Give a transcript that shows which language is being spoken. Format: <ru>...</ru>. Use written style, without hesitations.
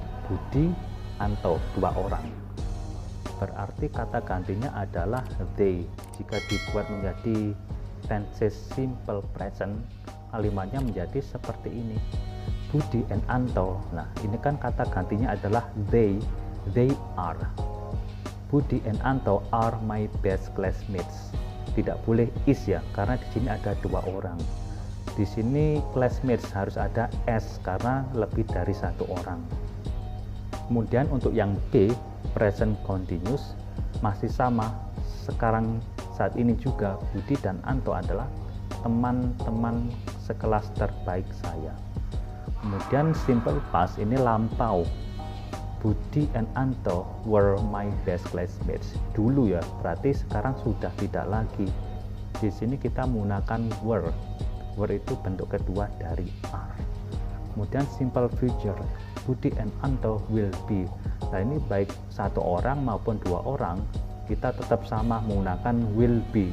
<id>Budi, Anto, dua orang. Berarti kata gantinya adalah they. Jika dibuat menjadi tenses simple present, kalimatnya menjadi seperti ini.</id> <en>Budi and Anto.</en> <id>Nah, ini kan kata gantinya adalah they.</id> <en>They are. Budi and Anto are my best classmates.</en> <id>Tidak boleh is ya, karena di sini ada dua orang. Di sini classmates harus ada s karena lebih dari satu orang. Kemudian untuk yang B, present continuous, masih sama. Sekarang saat ini juga Budi dan Anto adalah teman-teman sekelas terbaik saya. Kemudian simple past ini lampau.</id> <en>Budi and Anto were my best classmates.</en> <id>Dulu ya, berarti sekarang sudah tidak lagi. Di sini kita menggunakan were. Were itu bentuk kedua dari are. Kemudian simple future,</id> <en>Budi and Anto will be.</en> <id>Nah, ini baik satu orang maupun dua orang, kita tetap sama menggunakan will be.</id>